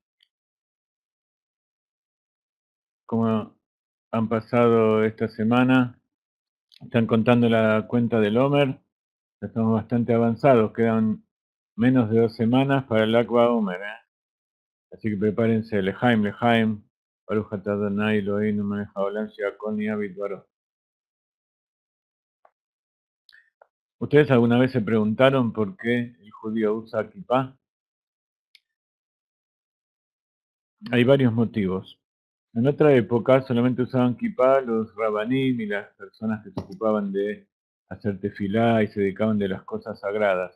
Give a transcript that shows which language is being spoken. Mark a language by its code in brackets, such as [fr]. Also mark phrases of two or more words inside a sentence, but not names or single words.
[es] ¿Cómo han pasado esta semana? Están contando la cuenta del Omer. Ya estamos bastante avanzados, quedan menos de 2 semanas para el Akba Omer, ¿eh? Así que prepárense, [he] לחיים, לחיים, ברוך אתה אדוני אלוהינו מלך העולם שהכל נהיה בדברו. [es] ¿Ustedes alguna vez se preguntaron por qué el judío usa kipá? Hay varios motivos. En otra época solamente usaban kipá los rabanim y las personas que se ocupaban de hacer tefilá y se dedicaban de las cosas sagradas.